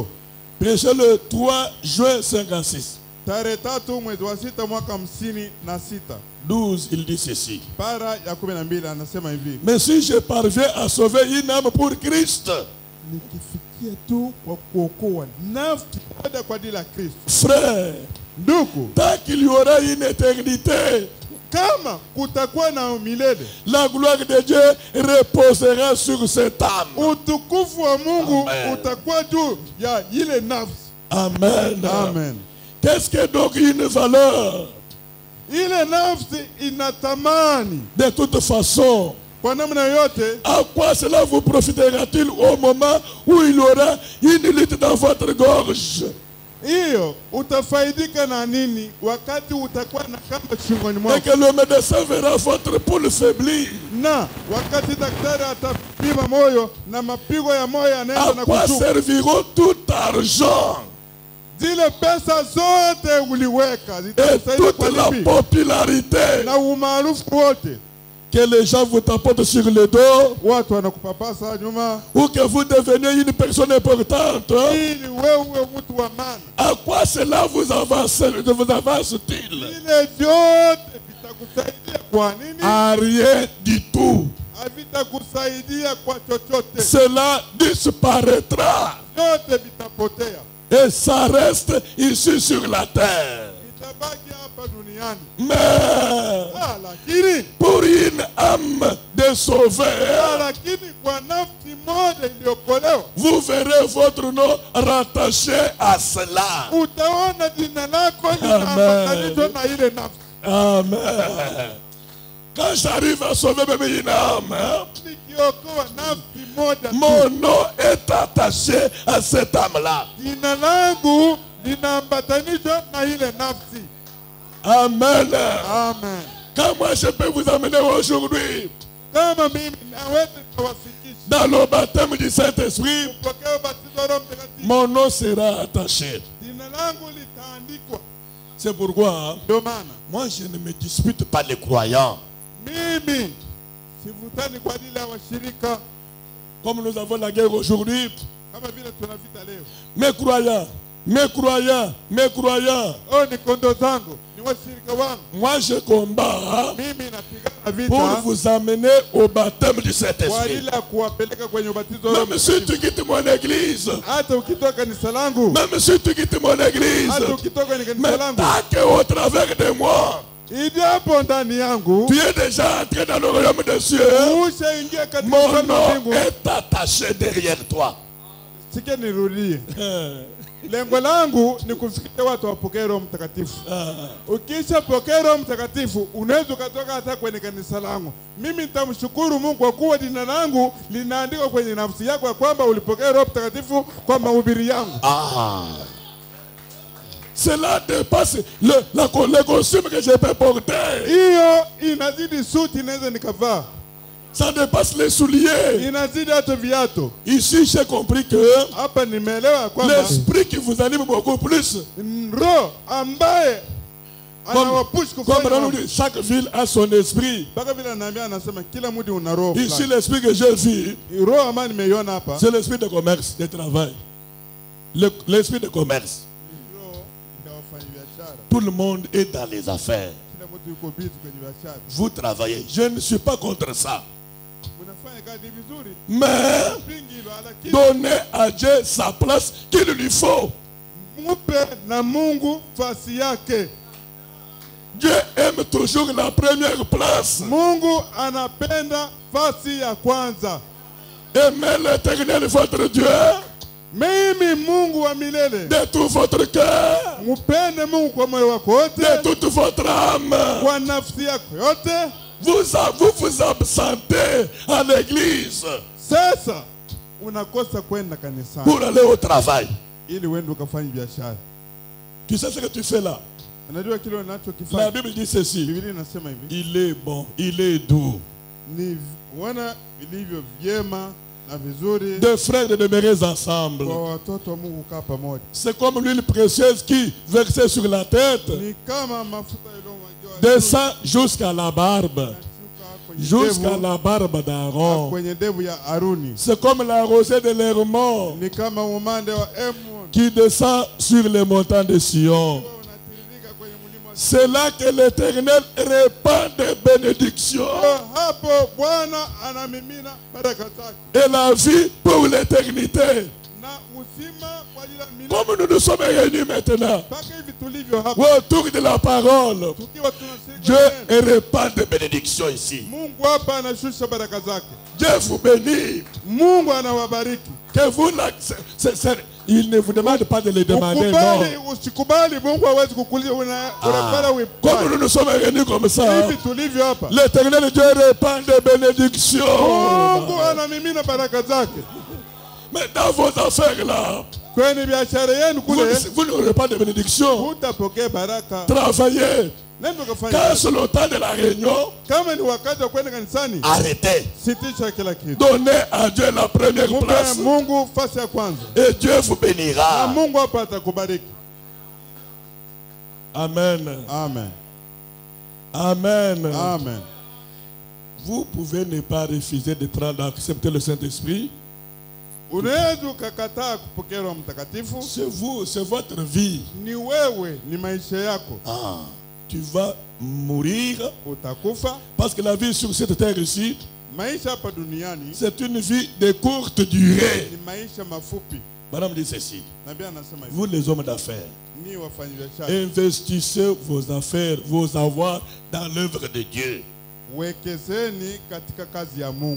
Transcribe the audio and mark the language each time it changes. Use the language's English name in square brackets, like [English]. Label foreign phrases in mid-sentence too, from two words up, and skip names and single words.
[French] prêché le 3 juin 56. [Swahili] Tarehe 3 mwezi wa 6 mwaka 56. [French] 12, il dit ceci. [Swahili] Para ya 12 anasema hivi. [French] Mais si je parviens à sauver une âme pour Christ, [Swahili] nikifikia tu kwa kuokoa nafsi moja kwa ajili ya Kristo, [French] frère, [Swahili] ndugu, [French] tant qu'il y aura une éternité, [Swahili] kama kutakuwa na milele, [French] la gloire de Dieu reposera sur cette âme. [Swahili] utukufu wa Mungu Amen. utakuwa juu ya ile nafsi. Amen. Amen. [French] Qu'est-ce que donc une valeur? [Swahili] Ile nafsi inatamani [French] De toute façon, [Swahili] kwa namna yote. [French] à quoi cela vous profitera-t-il au moment où il y aura une lutte dans votre gorge? [Swahili] Hiyo utafaidika na nini wakati utakuwa na kama shingoni [French] Et [Swahili] mwako, [French] que le médecin verra votre pouls faiblir. [Swahili] na wakati daktari atapima moyo na mapigo ya moyo yanaenda [French] À [Swahili] na [French] quoi [Swahili] kushuka. [French] serviront tout argent [Swahili] Zile pesa zote uliweka [French] et [Swahili] zitasaidia [French] toute [Swahili] kwa [French] la [Swahili] lipi? [French] popularité [Swahili] Na umaarufu wote, [French] que les gens vous tapotent sur le dos [Swahili] watu wanakupapasa nyuma [French] ou que vous deveniez une personne importante? [Swahili] ili wewe mtu wa maana. [French] À quoi cela vous avance-t-il? [Swahili] Vile vyote vitakusaidia kwa nini? [French] À rien du tout. [Swahili] Havitakusaidia kwa chochote, [French] Cela disparaîtra [Swahili] vyote vitapotea, [French] et ça reste ici sur la terre. [Swahili] vitabaki hapa duniani. [French] Mais [Swahili] Lakini [French] pour une âme de sauveur, [Swahili] lakini kwa nafsi moja iliyokolewa, [French] vous verrez votre nom rattaché à cela. [Swahili] utaona jina lako linaambatanishwa na ile nafsi. Amen. [French] Quand j'arrive à sauver même une âme, [Swahili] Nikiokoa nafsi moja tu, [French] mon nom est attaché à cette âme-là. [Swahili] jina langu linaambatanishwa na ile nafsi. Amen. Amen. [French] Quand moi je peux vous amener aujourd'hui [Swahili] Kama mimi naweza kuwafikisha [French] dans le baptême du Saint-Esprit, [Swahili] kupokea ubatizo wa Roho Mtakatifu, [French] mon nom sera attaché. [Swahili] jina langu litaandikwa. [French] C'est pourquoi [Swahili] Ndio maana [French] moi je ne me dispute pas les croyants. [Swahili] mimi sivutani kwa ajili ya washirika, [French] Comme nous avons la guerre aujourd'hui, [Swahili] kama vile tunavita leo. [French] mes croyants, mes croyants, mes croyants. [Swahili] Oh, ni kondo zangu, ni washirika wangu. [French] Moi je combats [Swahili] Mimi napigana [French] pour [Swahili] vita [French] vous amener au baptême du [Swahili] kwa [French] Saint-Esprit. [Swahili] ajili ya kuwapeleka kwenye ubatizo wa Roho [French] Même si [Swahili] Mtakatifu. [French] tu quittes mon église, [Swahili] Hata ukitoka kanisa langu, [French] même si tu quittes mon église, [Swahili] hata ukitoka kwenye kanisa [French] mais [Swahili] langu, [French] tant qu'au travers de moi, [Swahili] ijapo ndani yangu [French] tu es déjà entré dans le royaume des cieux, [Swahili] ushaingia katika [French] mon [Swahili] ufalme wa [French] nom [Swahili] mbingu. [French] est attaché derrière toi. [Swahili] Sikia nirudie. Lengo langu ni kufikia watu wapokee Roho Mtakatifu. Ukisha pokea Roho Mtakatifu, unaweza ukatoka hata kwenye kanisa langu. Mimi nitamshukuru Mungu kwa kuwa jina langu linaandikwa kwenye nafsi yako ya kwamba ulipokea Roho Mtakatifu kwa mahubiri yangu. [French] Cela dépasse le costume que je peux porter. [Swahili] Hiyo inazidi suti inaweza nikavaa. [French] Ça dépasse les souliers. [Swahili] Inazidi hata viatu. [French] Ici, j'ai compris que [Swahili] Hapa nimeelewa kwamba [French] l'esprit qui vous anime beaucoup plus. [Swahili] Roho ambaye anawapush [French] Comme [Swahili] kufanya [French] on dit, chaque ville a son esprit. [Swahili] mpaka vile anaambia, anasema kila mtu una roho [French] Ici, [Swahili] fulani. [French] l'esprit que j'ai vu, [Swahili] Roho ambayo nimeiona hapa, [French] c'est l'esprit de commerce, de travail. L'esprit de commerce. [Swahili] roho ya wafanyabiashara. [French] Tout le monde est dans les affaires. [Swahili] Kila mtu yuko busy kwenye biashara. [French] Vous travaillez. Je ne suis pas contre ça. [Swahili] Unafanya kazi vizuri, [French] Mais [Swahili] pingi hilo, lakini [French] donnez à Dieu sa place qu'il lui faut. [Swahili] mupe na Mungu fasi yake. [French] Dieu aime toujours la première place. [Swahili] Mungu anapenda fasi ya kwanza. [French] Aimez l'Éternel votre Dieu [Swahili] Mimi Mungu wa milele, [French] de tout votre cœur, [Swahili] mupende Mungu kwa moyo wako wote, [French] de toute votre âme. [Swahili] kwa nafsi yako yote. [French] Vous absentez à l'église [Swahili] Sasa unakosa kwenda kanisani [French] pour aller au travail. [Swahili] ili uende ukafanye biashara. [French] Tu sais ce que tu fais là? [Swahili] Unajua kile [French] La [Swahili] unachokifanya? [French] Bible dit ceci. [Swahili] Biblia inasema hivi, [French] Il est bon, il est doux. [Swahili] ni wana vilivyo vyema na vizuri [French] Deux frères demeurés ensemble. [Swahili] kwa watoto wa Mungu kukaa pamoja. [French] C'est comme l'huile précieuse qui, versée sur la tête, [Swahili] Ni kama mafuta yaliyomwagwa [French] descend jusqu'à la barbe. Jusqu'à la barbe d'Aaron. [Swahili] kwenye ndevu ya Aruni. [French] C'est comme la rosée de l'Hermon [Swahili] Ni kama umande wa Emon [French] qui descend sur les montagnes de Sion. [Swahili] unatiririka kwenye mlima wa [French] C'est là que l'Éternel répand des bénédictions [Swahili] hapo Bwana anamimina baraka zake [French] et la vie pour l'éternité. [Swahili] na na uzima kwa ajili ya milele. [French] Comme nous nous sommes réunis maintenant [Swahili] Mpaka hivi tulivyo hapa [French] autour de la parole, [Swahili] tukiwa tunashiriki [French] Dieu [Swahili] neno, [French] répand de bénédictions ici. [Swahili] Mungu hapa anashusha baraka zake. [French] Dieu vous bénit. [Swahili] Mungu anawabariki. [French] Que vous il ne vous demande pas de le demander, non. [Swahili] Ukubali usikubali, Mungu hawezi kukuuliza unapata [French] Comme nous nous sommes réunis comme ça, [Swahili] hivi tulivyo hapa. [French] l'Éternel Dieu répand de bénédictions. [Swahili] Mungu anamimina baraka zake. [French] Mais dans vos affaires là, [Swahili] Kwenye biashara yenu kule [French] vous n'aurez pas de bénédiction. [Swahili] utapokea baraka. [French] Travaillez. [Swahili] Nenda kufanya. [French] Quand c'est le temps de la réunion, [Swahili] Kama ni wakati wa kwenda kanisani, [French] arrêtez. [Swahili] sitisha kila kitu. [French] Donnez à Dieu la première [Swahili] Mpe [French] place. [Swahili] Mungu fasi ya kwanza. [French] Et Dieu vous [Swahili] Na [French] bénira. [Swahili] Mungu hapa atakubariki. Amen. Amen. Amen. Amen. [French] Vous pouvez ne pas refuser de prendre, d'accepter le Saint-Esprit. [Swahili] Unaweza ukakataa kupokea Roho Mtakatifu. [French] C'est vous, c'est votre vie. [Swahili] Ni wewe, ni maisha yako. [French] Tu vas mourir [Swahili] Utakufa. [French] parce que la vie sur cette terre ici, [Swahili] Maisha hapa duniani [French] c'est une vie de courte durée. [Swahili] ni maisha mafupi. [French] Madame dit ceci. [Swahili] Nabii anasema hivi. [French] Vous les hommes d'affaires, [Swahili] Ni wafanyabiashara. [French] investissez vos affaires, vos avoirs dans l'œuvre de Dieu. [Swahili] Wekezeni katika kazi ya Mungu.